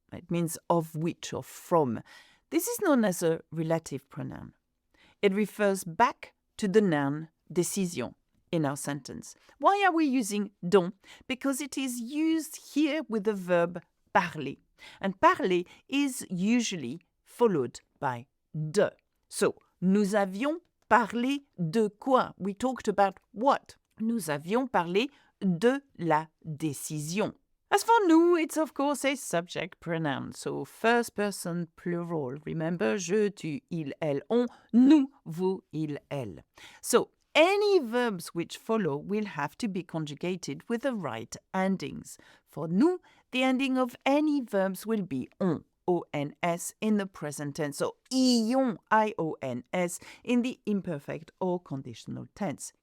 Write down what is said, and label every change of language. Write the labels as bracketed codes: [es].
[en] It means of which or from. This is known as a relative pronoun. It refers back to the noun décision in our sentence. Why are we using dont? Because it is used here with the verb parler. And parler is usually followed by de. [fr] So, nous avions parlé de quoi? [en] We talked about what? [fr] Nous avions parlé de la décision. [en] As for nous, it's of course a subject pronoun, so first person plural. Remember, je, tu, il, elle, on, nous, vous, il, elle. So, any verbs which follow will have to be conjugated with the right endings. For nous, the ending of any verbs will be on, O-N-S, in the present tense, or ion, I-O-N-S, in the imperfect or conditional tense.